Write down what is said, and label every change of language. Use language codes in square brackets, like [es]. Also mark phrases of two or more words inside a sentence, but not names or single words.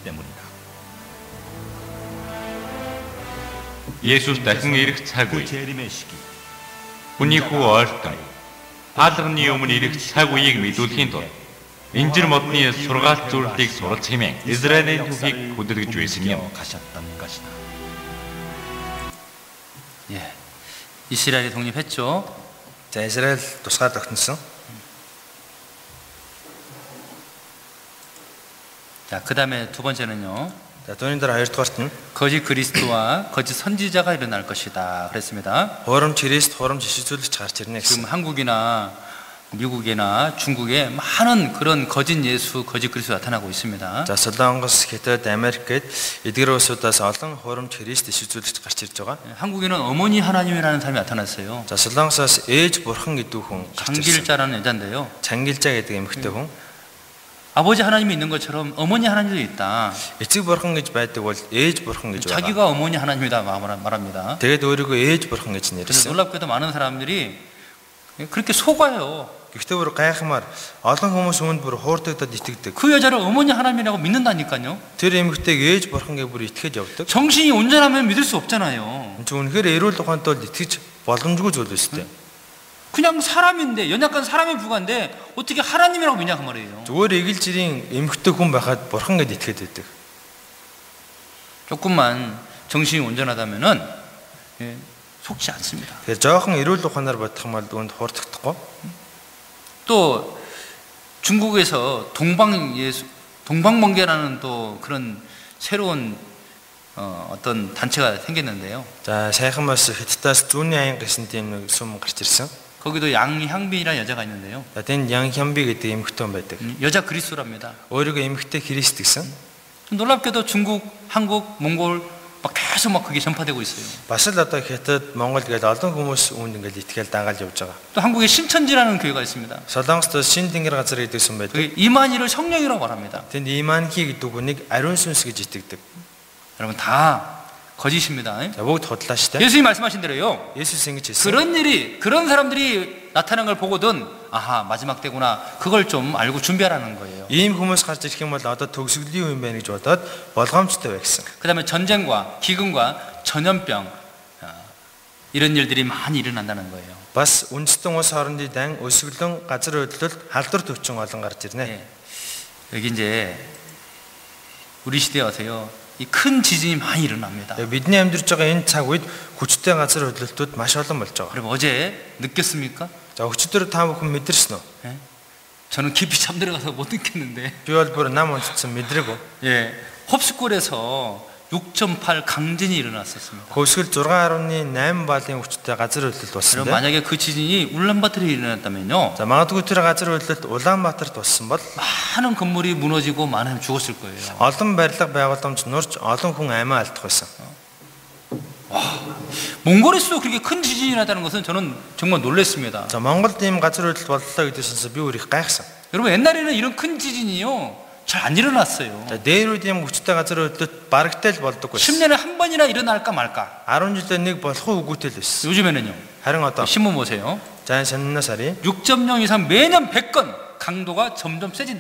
[mn] Есүс дахин ирэх цаг үе. Хүний хүү ойртон хаалганы өмнө ирэх цаг үеийг мэдүүлэхийн тулд инжир модны сургаалт зөвлөлийг суралц хэмээн Израилийн түүхийг хөдөлгөж байсан юм. [ko] 예, 이스라엘이 독립했죠. [mn] За Израиль тусгаар тогтносон. [ko] 자, 그 다음에 두 번째는요. [mn] За түүний дараа хоёрдугаарт нь [ko] 거짓 그리스도와 거짓 선지자가 일어날 것이다 그랬습니다. [mn] хурамч Христ, хурамч ишүүлэгч гарч ирнэ [ko] 지금 [mn] гэсэн. [ko] 한국이나 미국이나 중국에 많은 그런 거짓 예수, 거짓 그리스도 나타나고 있습니다. [mn] За Солонгос, Хятад, Америкт эдгээр улсуудаас олон хурамч Христ ишүүлэгч гарч ирж байгаа. [ko] 한국에는 어머니 하나님이라는 사람이 나타났어요. [mn] За Солонгосоос ээж бурхан гэдэг хүн гарч ирсэн. [ko] 장길자라는 여자인데요. [mn] Чангилжаа гэдэг эмэгтэй хүн. [ko] 아버지 하나님이 있는 것처럼 어머니 하나님도 있다. [mn] Эцэг бурхан гэж байдаг бол ээж бурхан гэж байгаа. [ko] 자기가 어머니 하나님이다 말합니다. [mn] Тэгээд өөрийгөө ээж бурхан гэж [ko] 그래서 [mn] нэрлсэн. [ko] 놀랍게도 많은 사람들이 그렇게 속아요. [mn] Гэхдээ бүр гайхамаар олон хүмүүс үүнд бүр хуурдагдаад итгэдэг. [ko] 그 여자를 어머니 하나님이라고 믿는다니까요. [mn] Тэр эмэгтэйг ээж бурхангээ бүр итгэж явдаг. [ko] 정신이 온전하면 믿을 수 없잖아요. [mn] Энд чинь үнэхээр эрүүл ухаантай бол итгэж боломжгүй зүйл өстэй. [ko] 그냥 사람인데 연약한 사람에 불과한데 어떻게 하나님이라고 믿냐 그 말이에요. [mn] Зүгээр эгэлжирийн эмэгтэй хүн байхад бурхан гэд итгэхэд байдаг. [ko] 조금만 정신이 온전하다면은 속지 않습니다. [mn] Тэгэхээр жоохон эрүүл ухаанаар бодох юм бол үүнд хуурдагдахгүй. [ko] 또 중국에서 동방번개라는 또 그런 새로운 어떤 단체가 생겼는데요. [mn] За сайхан бас Хятадаас зүүнний аян гэсэн тийм нэг сүм гарч ирсэн. [ko] 거기도 양향빈이라는 여자가 있는데요. [mn] За тэнд Ян Хямби гэдэг эмэгтэй хүн байдаг. [ko] 여자 그리스도랍니다. [mn] өөрийгөө эмэгтэй Христ гэсэн. [ko] 놀랍게도 중국, 한국, 몽골 막 계속 막 그게 전파되고 있어요. [mn] Бас л одоо Хятад, Монгол гээд олон хүмүүс үүнд ингээд итгээл дагаал явж байгаа. [ko] 또 한국에 신천지라는 교회가 있습니다. [mn] Солонгост шин тэнгэр газар гэдэг сүм байдаг. [ko] 그게 이만희를 성령이라고 말합니다. [mn] Тэнд Иманхи гэдэг хүнийг ариун сүнс гэж итгэдэг. [ko] 여러분 다 거짓입니다. [mn] За бүгд худлаа шүү дээ. [ko] 예수님 말씀하신 대로요. [mn] Есүс ингэж хэлсэн. [ko] 그런 일이 그런 사람들이 나타난 걸 보거든 아하 마지막 때구나 그걸 좀 알고 준비하라는 거예요. [mn] Ийм хүмүүс гарч ирэх юм бол одоо төгсгөлийн үе юм байна гэж бодоод болгоомжтой бай гэсэн. [ko] 그다음에 전쟁과 기근과 전염병 이런 일들이 많이 일어난다는 거예요. [mn] Бас үндэстэн улс хоорондын дан, өсгөлөн, газар хөдлөлт, халдвар төвчин олон гарч ирнэ. [ko] 예. 여기 이제 우리 시대에 와서요. 이 큰 지진이 많이 일어납니다. [mn] Бидний амьдарч байгаа энэ цаг үед хүчтэй газар хөдлөлтүүд маш олон болж байгаа. [ko] 여러분 어제 느꼈습니까? [mn] За өчигдөр та бүхэн мэдэрсэн үү? [ko] 예? 저는 깊이 잠들어가서 못 느꼈는데 [mn] Би бол бүр нам унтсан мэдрээгүй. [ko] 예. 홉스골에서 6.8 강진이 일어났었습니다. [mn] Хөвсгөл 6.8 балын хүчтэй газар хөдлөлт болсон [ko] 그럼 [mn] дээ. [ko] 만약에 그 지진이 울란바토르에 일어났다면요. [mn] За магадгүй тэр газар хөдлөлт Улаанбаатарт болсон бол [ko] 많은 건물이 무너지고 많은 사람이 죽었을 거예요. [mn] олон барилга байгууламж нурж олон хүн амиа алдах байсан. [ko] 몽골에서도 그렇게 큰 지진이 났다는 것은 저는 정말 놀랐습니다. [mn] За Монголд ийм газар хөдлөлт боллоо гэдээсээ би өөр их гайхсан. [ko] 여러분 옛날에는 이런 큰 지진이요. 잘 안 일어났어요. [mn] За дээр үед ийм хүчтэй газар хөдлөлт барагтай л болдог байсан. [ko] 10년에 한 번이나 일어날까 말까. [mn] 10 жилдээ нэг болох уу үгүйтэй л байсан. [ko] 요즘에는요. [mn] Харин одоо [ko] 신문 보세요. [mn] за энэ саннаас харъя. [ko] 6.0 이상 매년 100건 강도가 점점 세진다.